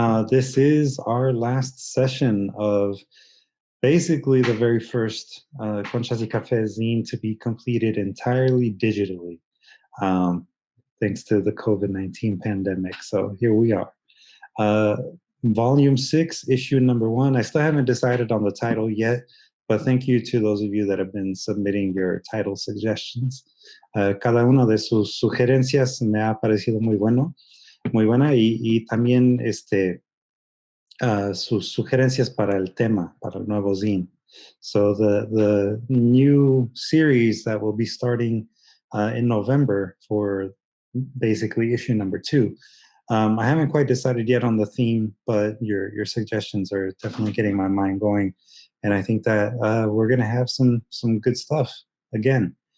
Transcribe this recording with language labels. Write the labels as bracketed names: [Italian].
[English] This is our last session of basically the very first Conchas y Café zine to be completed entirely digitally, thanks to the COVID-19 pandemic. So here we are. Volume 6, issue number 1. I still haven't decided on the title yet, but thank you to those of you that have been submitting your title suggestions. [Spanish] Cada una de sus sugerencias me ha parecido muy buena y también sus sugerencias para el tema, para el nuevo zine. [English] So the new series that will be starting in November for basically issue number 2. I haven't quite decided yet on the theme, but your suggestions are definitely getting my mind going, and I think that we're going to have some good stuff again.